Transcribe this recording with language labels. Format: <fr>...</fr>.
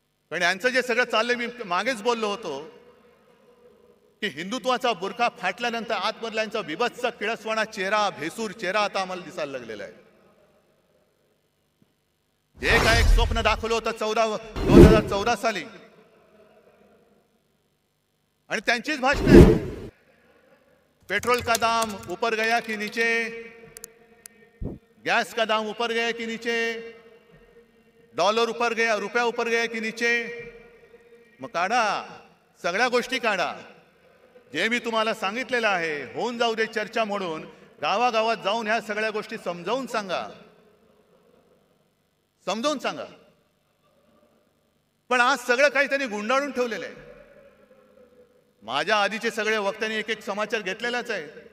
<mr>पण यांचं जे सगळं चाललंय, मी मागेच बोललो होतो की हिंदुत्वाचा बुरखा फाटल्यानंतर आतमधला यांचा विभत्स किळसवाणा चेहरा, भेसूर चेहरा आता आम्हाला दिसायला लागलेला आहे. जे काय एक स्वप्न दाखवलं होतं 2014 साली, आणि त्यांचीच भाषण आहे.</mr> <hi>पेट्रोल का दाम ऊपर गया कि नीचे, गैस का दाम ऊपर गया कि नीचे, डॉलर ऊपर गया, रुपया ऊपर गया कि नीचे.</hi> <mr>मग काढा, सगळ्या गोष्टी काढा. जे मी तुम्हाला सांगितलेलं आहे, होऊन जाऊ दे चर्चा म्हणून गावागावात जाऊन ह्या सगळ्या गोष्टी समजावून सांगा, समजावून सांगा. पण आज सगळं काही त्यांनी गुंडाळून ठेवलेलं आहे. माझ्या आधीचे सगळे वक्त्यांनी एक एक समाचार घेतलेलाच आहे.</mr>